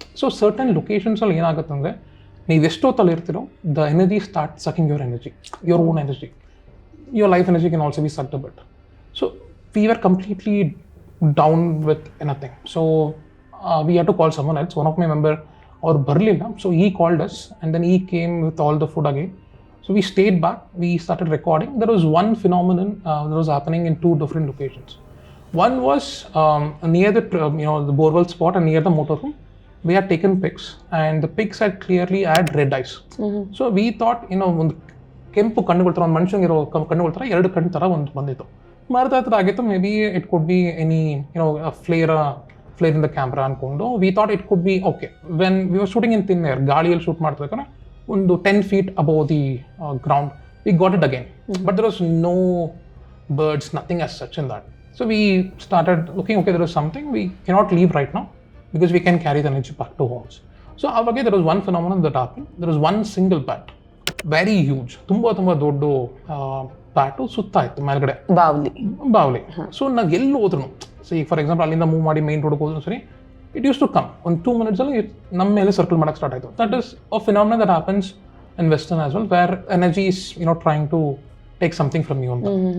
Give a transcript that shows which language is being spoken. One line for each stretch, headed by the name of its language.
English: so certain ಲೊಕೇಶನ್ಸಲ್ಲಿ
Kannada: ಏನಾಗುತ್ತೆ ಅಂದರೆ ನೀವು ಎಷ್ಟೊತ್ತಲ್ಲಿ ಇರ್ತೀರೋ
English: The energy start sucking your energy, your own energy. Your life energy can also be sucked a bit. So we were completely down with anything. So we had to call someone else. One of my member
Kannada: ಅವ್ರು ಬರಲಿಲ್ಲ.
English: So he called us and then he came with all the food again. So we stayed back, we started recording. There was one phenomenon that was happening in 2 different locations. One was near the the borewell spot and near the motorhome. We had taken pics and the pics had clearly had red eyes. Mm-hmm. So we thought
Kannada: ಒಂದು ಕೆಂಪು ಕಣ್ಣುಗಳ ಥರ, ಒಂದು ಮನುಷ್ಯನಿಗೆ ಇರೋ ಕಣ್ಣುಗಳ ಥರ 2 ಕಣ್ಣು ಥರ ಒಂದು ಬಂದಿತ್ತು. ಮರದ ಹತ್ರ ಆಗಿತ್ತು.
English: maybe it could be any flare in the camera
Kannada: ಅಂದ್ಕೊಂಡು
English: We thought it could be okay. When we were shooting in thin air,
Kannada: ಗಾಳಿಯಲ್ಲಿ ಶೂಟ್ ಮಾಡ್ತಿರ್ಬೇಕಾದ್ರೆ ಒಂದು
English: 10 feet above the ground, we got it again. But there was no birds, nothing as such in that. So we started looking, okay, there is something, we cannot leave right now because we can carry the energy back to homes. So again, there was one phenomenon that happened. There was one single bat, very huge,
Kannada: ತುಂಬ ದೊಡ್ಡ bat ಸುತ್ತಾ ಇತ್ತು ಮೇಲ್ಗಡೆ, ಬಾವ್ಲಿ. So ನಾವು ಎಲ್ಲಿ ಹೋದ್ರು, so ಈಗ for example ಅಲ್ಲಿಂದ ಮೂವ್ ಮಾಡಿ ಮೇನ್ ರೋಡ್ಗೆ ಹೋದ್ರು ಸರಿ,
English: it used to come
Kannada: ಒಂದು 2 minutes ಅಲ್ಲಿ ನಮ್ಮ ಮೇಲೆ ಸರ್ಕಲ್ ಮಾಡಕ್ಕೆ ಸ್ಟಾರ್ಟ್ ಆಯಿತು.
English: That is a phenomena that happens in western as well, where energy is trying to take something from you ಅಂತ.